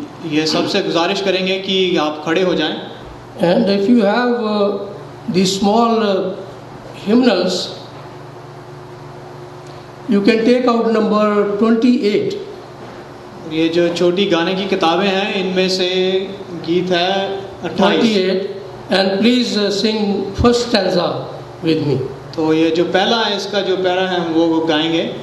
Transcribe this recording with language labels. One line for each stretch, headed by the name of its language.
Hindi: ये सबसे गुजारिश करेंगे कि आप खड़े हो जाएं।
English: And if you have these small hymnals, you can take out number 28.
Hindi: ये जो छोटी गाने की किताबें हैं इनमें से गीत है 28
English: and please sing first stanza with me.
Hindi: तो ये जो पहला है इसका जो पैरा है हम वो गाएंगे।